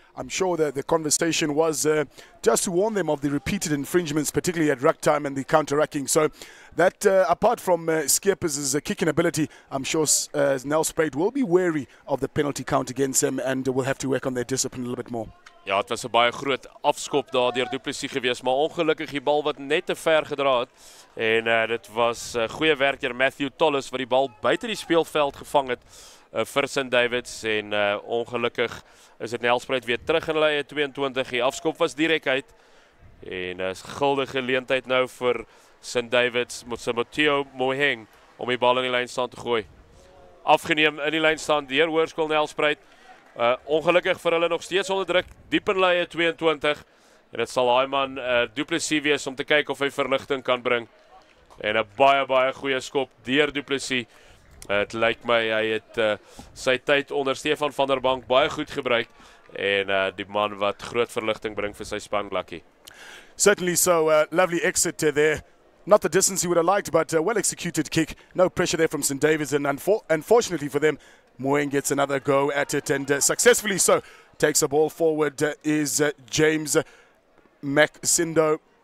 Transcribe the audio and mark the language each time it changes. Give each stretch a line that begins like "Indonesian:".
English: I'm sure that the conversation was just to warn them of the repeated infringements, particularly at ruck time and the counter-rucking. So that, apart from Skeepers' kicking ability, I'm sure Nelspruit will be wary of the penalty count against them and will have to work on their discipline a little bit more.
Afrikaans: Ja, het was 'n baie groot afskop daar deur Du Plessis geweest, maar ongelukkig die bal wat net te ver gedra het. En dit was goeie werk deur Matthew Tollis wat die bal buite die speelveld gevang het vir St Davids. En ongelukkig is dit Nelspruit weer terug in hulle 22. Die afskop was direk uit. En 'n guldige geleentheid nou vir St Davids met Matteo Moheng om die bal in die lynstand te gooi. Afgeneem in die lynstand deur Hoërkool Nelspruit. Ongelukkig vir hulle nog steeds onder druk, diep in lyn 22. En dit sal daai man Du Plessis wees om te kyk of hy verligting kan bring. En 'n baie goeie skop deur Du Plessis. Dit lyk my hy het sy tyd onder Stefan van der Bank baie goed gebruik. En die man wat groot verligting bring vir sy span, Lucky.
English: Certainly so, lovely exit there. Not the distance he would have liked, but a well-executed kick. No pressure there from St Davids, and unfortunately for them, Moeng gets another go at it, and successfully so. Takes the ball forward is James Maxindo.